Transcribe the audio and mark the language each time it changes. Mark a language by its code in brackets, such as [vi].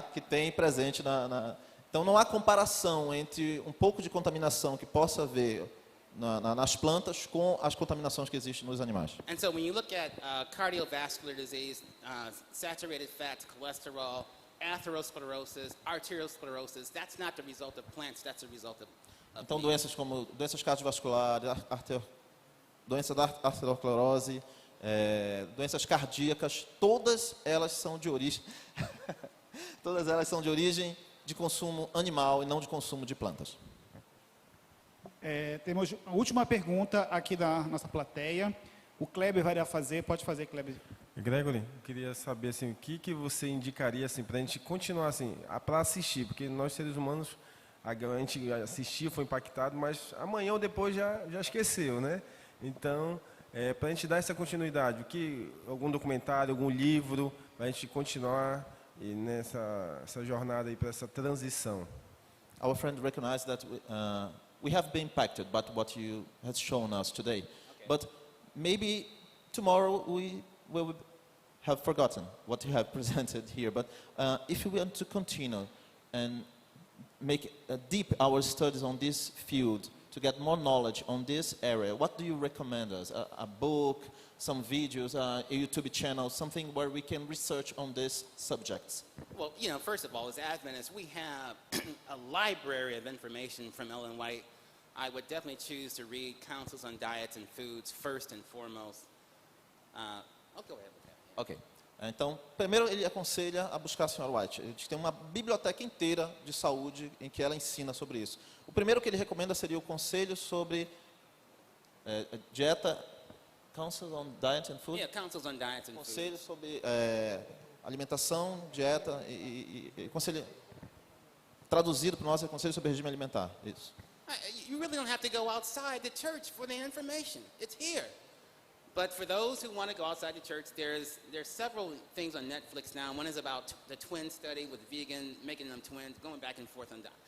[pt] Que tem presente Então, não há comparação entre um pouco de contaminação que possa haver nas plantas com as contaminações que existem nos animais. [en] And so when you look at cardiovascular disease, saturated fat, cholesterol, atherosclerosis, arteriosclerosis, that's not the result of plants, that's the result of [pt] Então, [en] meat. [pt] doenças como doenças cardiovasculares, doença da arteriosclerose, doenças cardíacas, todas elas são de origem todas elas são de origem de consumo animal e não de consumo de plantas. Temos a última pergunta aqui da nossa plateia. O Kleber vai fazer. Pode fazer, Kleber. Gregory, eu queria saber assim, o que você indicaria assim, para a gente continuar assim, para assistir, porque nós seres humanos, a gente assistiu, foi impactado, mas amanhã ou depois já esqueceu, né? Então, para a gente dar essa continuidade, algum documentário, algum livro, para a gente continuar nessa jornada aí, para essa transição. [en] Our friend recognized that we have been impacted by what you have shown us today. Okay. But maybe tomorrow we will have forgotten what you have presented here. But if we want to continue and make deep our studies on this field, to get more knowledge on this area, what do you recommend us? A book, some videos, a YouTube channel, something where we can research on these subjects? Well, first of all, as Adventists, we have a library of information from Ellen White. I would definitely choose to read Counsels on Diets and Foods first and foremost. I'll go ahead with that. Ok. [pt] Então, primeiro ele aconselha a buscar a Sra. White. A gente tem uma biblioteca inteira de saúde em que ela ensina sobre isso. O primeiro que ele recomenda seria o conselho sobre dieta, Counsels on Diet and Food. [en] Yeah, Counsels on Diets and [pt] Conselho [en] Foods. [pt] sobre alimentação, dieta e conselho traduzido para nós é conselho sobre regime alimentar. Isso. [en] You really don't have to go outside the church for the information. It's here. But for those who want to go outside the church, there's several things on Netflix now. One is about the twin study with vegans, making them twins, going back and forth on that.